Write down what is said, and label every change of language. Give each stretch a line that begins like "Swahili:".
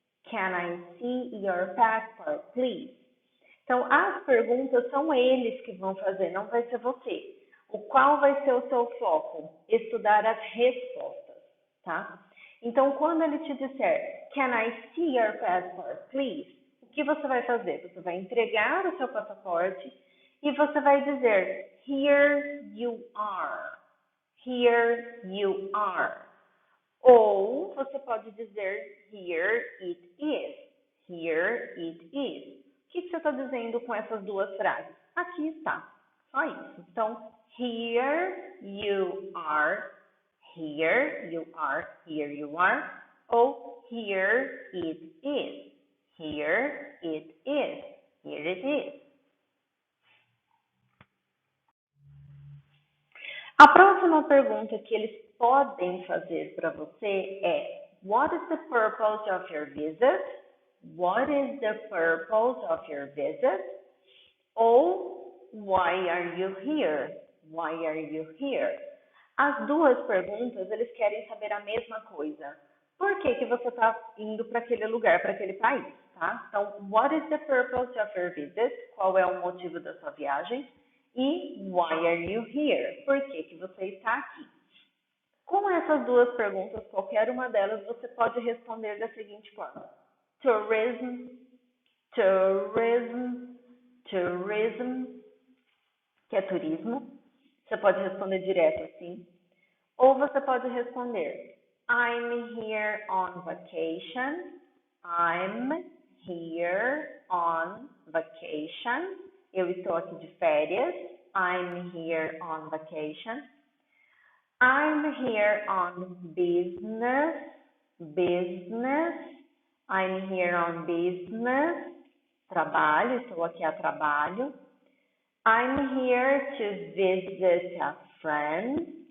English: Can I see your passport, please?
Portuguese: Então, as perguntas são eles que vão fazer, não vai ser você. Qual vai ser o seu foco? Estudar as respostas, tá? Então, quando ele te disser,
English: Can I see your passport, please?
Portuguese: O que você vai fazer? Você vai entregar o seu passaporte e você vai dizer,
English: Here you are. Here you are.
Portuguese: Ou você pode dizer,
English: Here it is. Here it is.
Portuguese: O que você está dizendo com essas duas frases? Aqui está. Só isso. Então,
English: here you are. Here you are. Here you are. Ou here it is. Here it is. Here it is.
Portuguese: A próxima pergunta que eles podem fazer para você é:
English: What is the purpose of your visit? What is the purpose of your visit? Ou Why are you here? Why are you here?
Portuguese: As duas perguntas, eles querem saber a mesma coisa. Por que que você está indo para aquele lugar, para aquele país, tá?
English: Então, what is the purpose of your visit?
Portuguese: Qual é o motivo da sua viagem? E
English: why are you here?
Portuguese: Por que que você está aqui? Com essas duas perguntas, qualquer uma delas, você pode responder da seguinte forma:
English: tourism, tourism, tourism,
Portuguese: que é turismo. Você pode responder direto assim. Ou você pode responder
English: I'm here on vacation. I'm here on vacation.
Portuguese: Eu estou aqui de férias.
English: I'm here on vacation. I'm here on business. Business. I'm here on business.
Portuguese: Trabalho, estou aqui a trabalho.
English: I'm here to visit a friend.